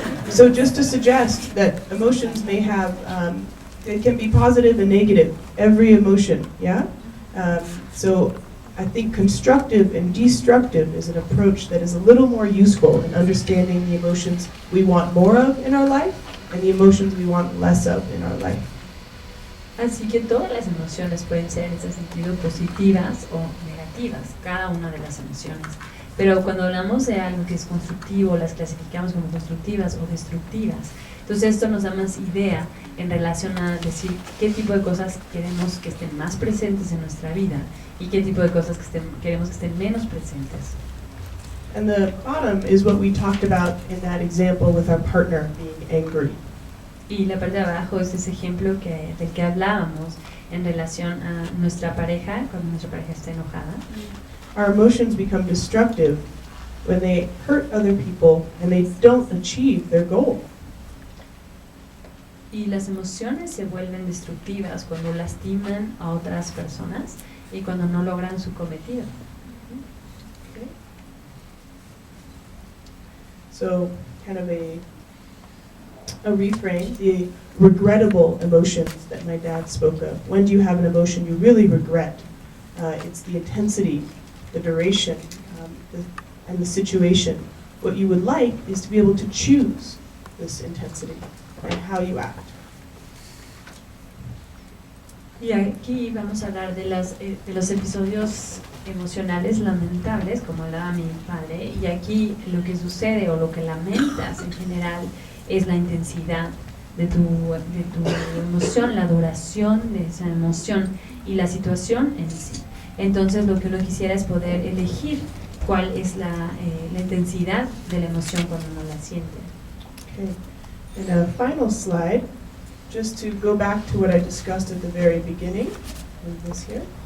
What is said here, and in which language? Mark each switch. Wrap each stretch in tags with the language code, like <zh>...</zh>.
<en>So just to suggest that emotions may have, they can be positive and negative, every emotion, yeah? So I think constructive and destructive is an approach that is a little more useful in understanding the emotions we want more of in our life and the emotions we want less of in our life.</en> <es>Así que todas las emociones pueden ser en ese sentido positivas o negativas, cada una de las emociones. Pero cuando hablamos de algo que es constructivo, las clasificamos como constructivas o destructivas. Entonces esto nos da más idea en relación a decir qué tipo de cosas queremos que estén más presentes en nuestra vida y qué tipo de cosas queremos que estén menos presentes.</es> <en>And the bottom is what we talked about in that example with our partner being angry.</en> <es>Y la parte de abajo es ese ejemplo del que hablábamos en relación a nuestra pareja, cuando nuestra pareja está enojada.</es> <en>Our emotions become destructive when they hurt other people and they don't achieve their goal.</en> <es>Y las emociones se vuelven destructivas cuando lastiman a otras personas y cuando no logran su cometido.</es> <en>Okay. So, kind of a reframe, the regrettable emotions that my dad spoke of. When do you have an emotion you really regret? It's the intensity, the duration, and the situation. What you would like is to be able to choose this intensity and how you act.</en> <es>Y aquí vamos a hablar de los episodios emocionales lamentables, como hablaba mi padre, y aquí lo que sucede o lo que lamentas en general es la intensidad de tu emoción, la duración de esa emoción y la situación en sí. Entonces lo que uno quisiera es poder elegir cuál es la intensidad de la emoción cuando uno la siente.</es> <en>Okay. And a final slide, just to go back to what I discussed at the very beginning. Move this here.</en>